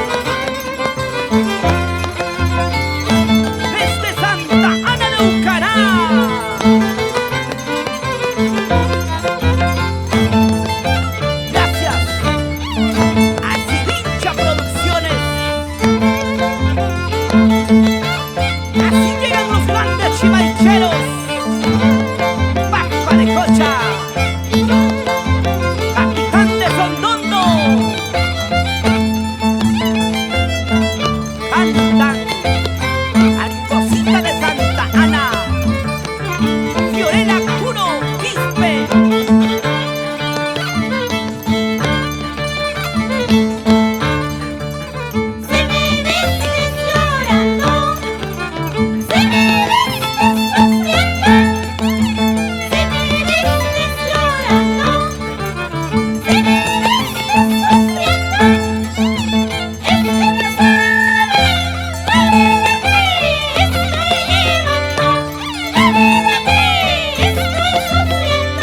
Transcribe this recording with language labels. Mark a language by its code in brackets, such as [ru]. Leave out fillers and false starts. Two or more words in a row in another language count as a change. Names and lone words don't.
[es] Desde Santa Ana de Aucará gracias a Sivincha Producciones. Así llegan los grandes chimaycheros. Paccpa De Ccocha, Capitan de Sondondo, CANTAN, MARIPOSITA de Santa Ana, FIORELA, QURO, QUISPE. Si me ves llorando, si me ves sufriendo, si me ves llorando, si me ves sufriendo, es que no sabes la vida que estoy llevando, la vida que estoy sufriendo.